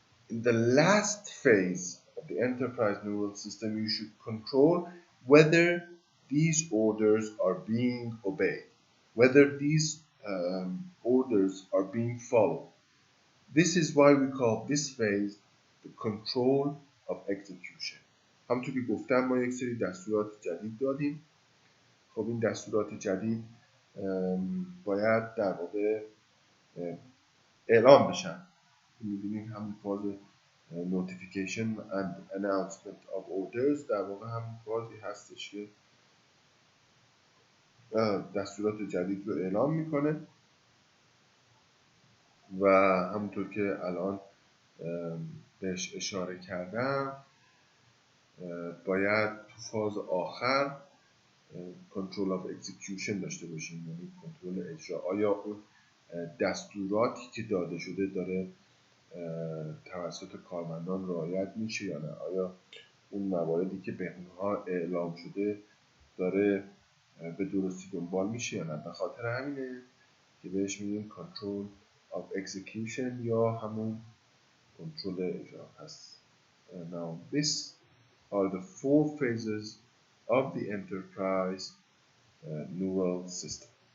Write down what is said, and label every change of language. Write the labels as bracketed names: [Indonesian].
[English] In the last phase of the enterprise neural system, you should control whether these orders are being obeyed, whether these orders are being followed. This is why we call this phase the control of execution. [Persian] همونطور که گفتم ما یک سری دستورات جدید دادیم. خب این دستورات جدید باید در واقع اعلام بشن. می‌بینید همین فاز [English] notification and announcement of orders [Persian] در واقع همین فازی هستش که دستورات جدید رو اعلام میکنه. و همونطور که الان بهش اشاره کردم، باید تو فاز آخر کنترل آف اکزیکیوشن داشته باشیم، یعنی کنترل اجرا. آیا اون دستوراتی که داده شده داره توسط کارمندان رعایت میشه یا نه؟ آیا اون مواردی که به اونها اعلام شده داره به درستی دنبال میشه یا نه؟ به خاطر همینه که بهش میگیم کنترل [English] of execution [Persian] یا همون کنترل اجرا هست. [English] Now this are the 4 phases of the enterprise neural system.